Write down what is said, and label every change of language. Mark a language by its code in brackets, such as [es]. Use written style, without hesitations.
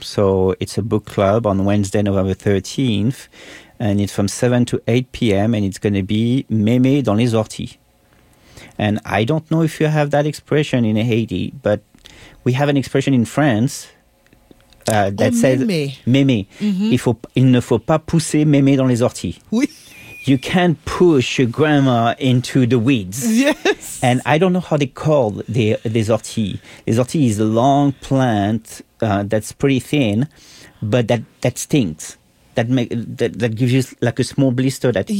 [en] So it's a book club on Wednesday, November 13th. And it's from 7 to 8 p.m. And it's going to be Mémé dans les orties. And I don't know if you have that expression in Haiti, but we have an expression in France that says [fr] mémé. Mm-hmm. Il ne faut pas pousser mémé dans les orties. Oui. [en] You can't push your grandma into the weeds. Yes. And I don't know how they call the orties. The orties is a long plant that's pretty thin, but that stinks. That gives you like a small blister that itches.